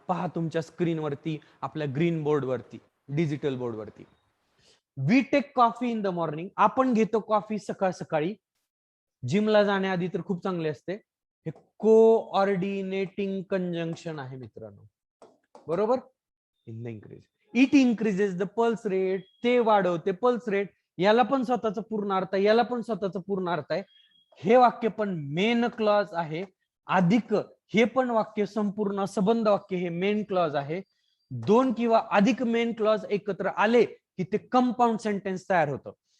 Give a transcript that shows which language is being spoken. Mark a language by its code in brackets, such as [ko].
[mr] पहा तुमच्या स्क्रीनवरती, आपल्या green बोर्डवरती, digital बोर्डवरती. [en] We take coffee in the morning. [mr] आपण घेतो कॉफी सकाळ सकाळी. जिमला जाण्याआधी तर खूप चांगले असते. हे कोऑर्डिनेटिंग कंजंक्शन आहे मित्रांनो, बरोबर. [en] In the increase, it increases the pulse rate. [mr] ते वाढवते पल्स रेट. याला पण स्वतःचा पूर्ण अर्थ आहे, याला पण स्वतःचा पूर्ण अर्थ आहे. हे वाक्य पण मेन क्लॉज आहे. अधिक हे पण वाक्य संपूर्ण संबंध वाक्य हे मेन क्लॉज आहे. दोन किंवा अधिक मेन क्लॉज एकत्र आले की ते कंपाऊंड सेंटेन्स तयार होतं.